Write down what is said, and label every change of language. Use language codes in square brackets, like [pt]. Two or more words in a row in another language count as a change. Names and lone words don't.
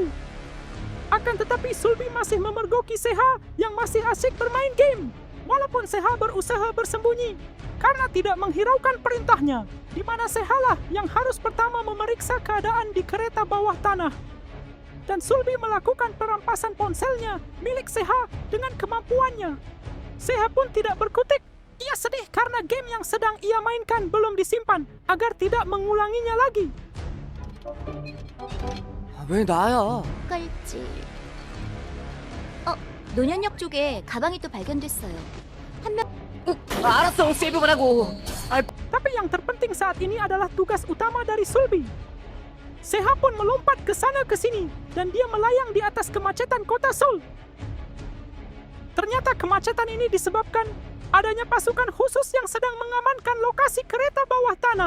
[id] Akan tetapi Sulbi masih memergoki Seha yang masih asyik bermain game, walaupun Seha berusaha bersembunyi karena tidak menghiraukan perintahnya, di mana Seha lah yang harus pertama memeriksa keadaan di kereta bawah tanah. Dan Sulbi melakukan perampasan ponselnya milik Seha dengan kemampuannya. Seha pun tidak berkutik. Ia sedih karena game yang sedang ia mainkan belum disimpan agar tidak mengulanginya lagi. [ko] 왜 나야? 깔지. 노년역 쪽에 가방이 또 발견됐어요. 한 명. 알았어, 세이브만 하고. [id] Tapi yang terpenting saat ini adalah tugas utama dari Sulbi. Seha pun melompat ke sana ke sini dan dia melayang di atas kemacetan kota Seoul. Ternyata kemacetan ini disebabkan adanya pasukan khusus yang sedang mengamankan lokasi kereta bawah tanah.